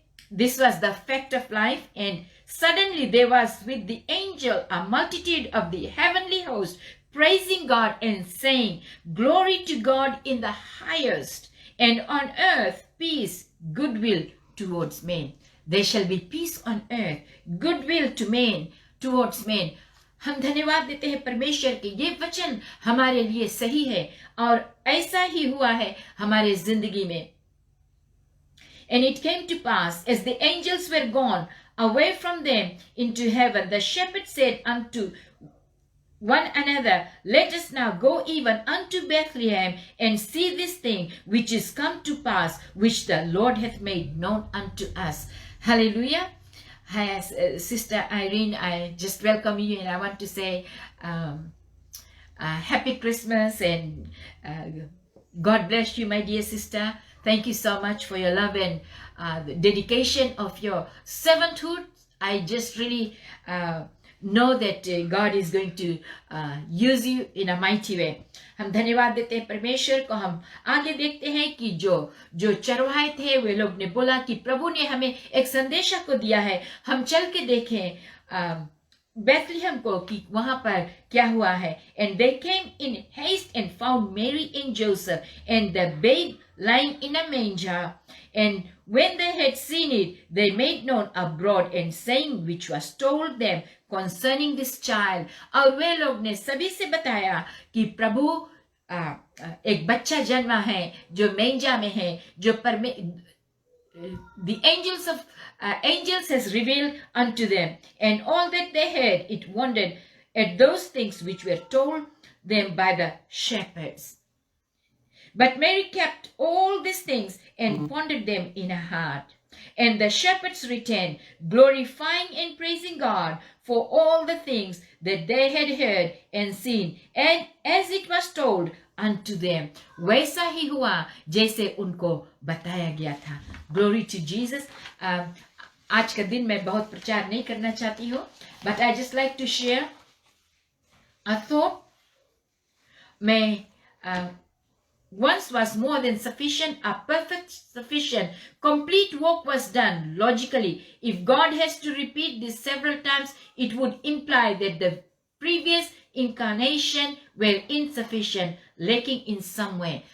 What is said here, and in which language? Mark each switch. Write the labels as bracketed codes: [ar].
[en] This was the fact of life. And suddenly there was with the angel a multitude of the heavenly host, praising God and saying, Glory to God in the highest, and on earth peace, goodwill towards men. There shall be peace on earth, goodwill to men, towards men. [hi] हम धन्यवाद देते हैं परमेश्वर के, ये वचन हमारे लिए सही है और ऐसा ही हुआ है हमारे जिंदगी में। [en] And it came to pass, as the angels were gone away from them into heaven, the shepherds said unto one another, Let us now go even unto Bethlehem, and see this thing which is come to pass, which the Lord hath made known unto us. Hallelujah. Hi, Sister Irene, I just welcome you, and I want to say happy Christmas, and God bless you, my dear sister. Thank you so much for your love and the dedication of your servanthood. I just really know that God is going to use you in a mighty way. [hi] हम धन्यवाद देते हैं परमेश्वर को. हम आगे देखते हैं कि जो चरवाहे थे वे लोग ने बोला कि प्रभु ने हमें एक संदेशा को दिया है, हम चल के देखें बेथलेहम को कि वहां पर क्या हुआ है. [en] And they came in haste and found Mary and Joseph and the babe lying in a manger. And when they had seen it, they made known abroad and saying which was told them concerning this child. [hi] और वे लोग ने सभी से बताया कि प्रभु एक बच्चा जन्मा है जो मेंजा में है, जो [en] the angels has revealed unto them, and all that they heard it wondered at those things which were told them by the shepherds. But Mary kept all these things and pondered them in her heart. And the shepherds returned, glorifying and praising God for all the things that they had heard and seen, and as it was told unto them. [hi] वैसा ही हुआ जैसे उनको बताया गया था. [en] Glory to Jesus. [hi] आज का दिन मैं बहुत प्रचार नहीं करना चाहती हूँ, [en] but I just like to share a thought. मैं once was more than sufficient, a perfect sufficient, complete work was done logically. If God has to repeat this several times, it would imply that the previous incarnation were insufficient, lacking in some way.